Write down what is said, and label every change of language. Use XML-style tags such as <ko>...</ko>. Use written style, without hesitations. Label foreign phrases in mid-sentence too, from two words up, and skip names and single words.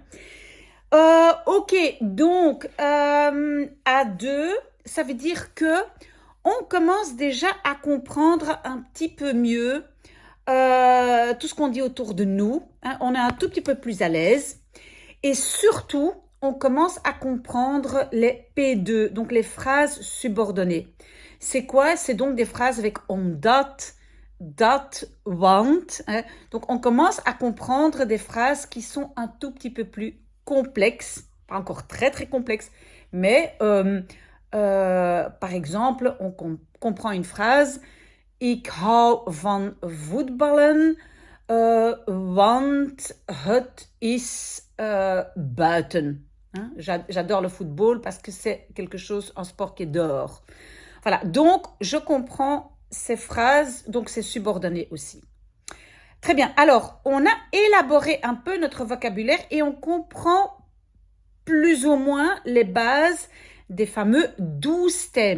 <fr>Ok, donc A2, ça veut dire que on commence déjà à comprendre un petit peu mieux tout ce qu'on dit autour de nous, hein. On est un tout petit peu plus à l'aise. Et surtout, on commence à comprendre les P2, donc les phrases subordonnées. C'est quoi? C'est donc des phrases avec</fr> <nl>omdat, dat, want,</nl> <fr>hein. Donc, on commence à comprendre des phrases qui sont un tout petit peu plus complexes, pas encore très très complexes, mais par exemple, on comprend une phrase:</fr> <nl>Ik hou van voetballen, want het is buiten.</nl> <fr>Hein? J'adore le football parce que c'est quelque chose, un sport qui est dehors. Voilà, donc je comprends ces phrases, donc c'est subordonné aussi. Très bien, alors on a élaboré un peu notre vocabulaire et on comprend plus ou moins les bases des fameux 12 thèmes.</fr>